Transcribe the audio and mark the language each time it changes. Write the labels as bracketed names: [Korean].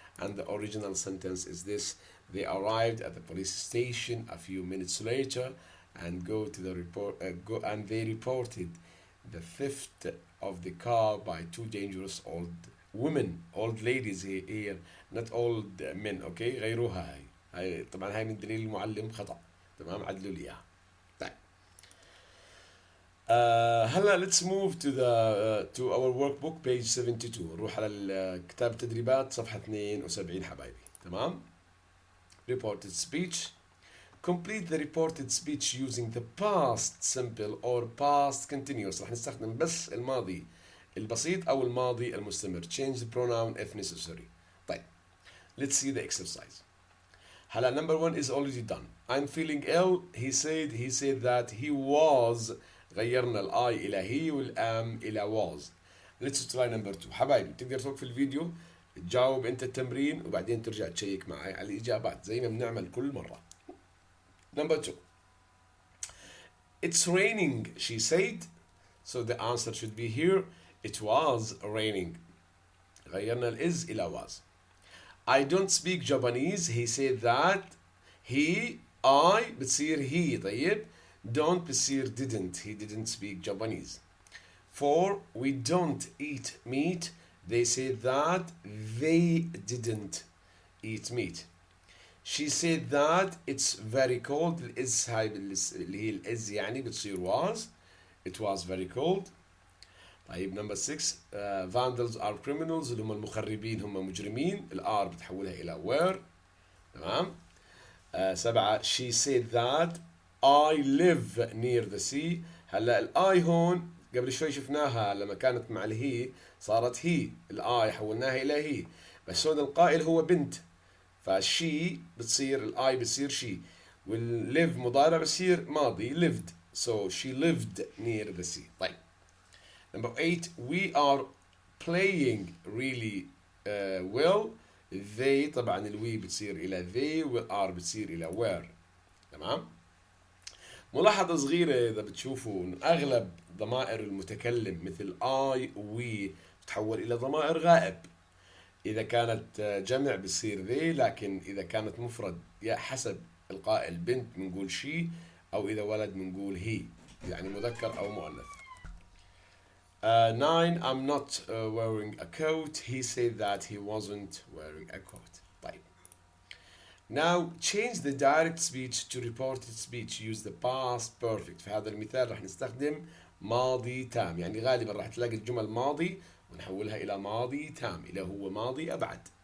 [English] And the original sentence is this: they arrived at the police station a few minutes later and they reported the theft of the car by two dangerous old women, old ladies here, not old men, okay? [Arabic] غيروها هاي طبعا هاي من دليل المعلم خطأ. تمام عدلوا لي اياها. طيب. [English] هلا let's move to our workbook page 72. [Arabic] نروح على كتاب التدريبات صفحة 72 حبايبي. [English] تمام؟ Reported speech. Complete the reported speech using the past simple or past continuous. [Arabic] راح نستخدم بس الماضي البسيط أو الماضي المستمر. [English] Change the pronoun if necessary. طيب. Let's see the exercise. هلا number 1 is already done. I'm feeling ill. He said that he was. [Arabic] غيرنا الI إلى he والam إلى was. [English] Let's try number 2. [Arabic] حبايبي تقدر توقف الفيديو تجاوب أنت التمرين وبعدين ترجع تشيك معي على الإجابات زي ما بنعمل كل مرة. [English] Number 2. It's raining, she said. So the answer should be here. It was raining. [Arabic] غيرنا الإز إلى was. [English] I don't speak Japanese. He said that. I [Arabic] بتصير [English] he. طيب. Don't [Arabic] بتصير [English] didn't. He didn't speak Japanese. 4. We don't eat meat. They said that they didn't eat meat. She said that it's very cold. [Arabic] الإز هاي اللي هي الإز يعني بتصير was. [English] It was very cold. طيب number 6. Vandals are criminals. [Arabic] اللي هم المخربين هم مجرمين. الR بتحولها إلى were. تمام. 7. [English] She said that I live near the sea. [Arabic] هلا الآي هون قبل شوي شفناها لما كانت مع الهي صارت هي. الآي حولناها إلى هي. بس هون القائل هو بنت. فشي بتصير الآي بتصير شي. والlive مضارع بصير ماضي lived. [English] So she lived near the sea. طيب. Number 8. We are playing really well. [Arabic] They طبعا الوي بتصير إلى they والR بتصير إلى were. تمام. ملاحظة صغيرة إذا بتشوفوا إنه أغلب ضمائر المتكلم مثل I we بتتحول إلى ضمائر غائب. إذا كانت جمع بتصير they، لكن إذا كانت مفرد يا حسب القائل بنت بنقول she أو إذا ولد بنقول he، يعني مذكر أو مؤنث. 9. [English] I'm not wearing a coat. He said that he wasn't wearing a coat. طيب. Now change the direct speech to reported speech. Use the past perfect. [Arabic] في هذا المثال راح نستخدم ماضي تام، يعني غالبا راح تلاقي الجمل ماضي ونحولها إلى ماضي تام، إلى هو ماضي أبعد.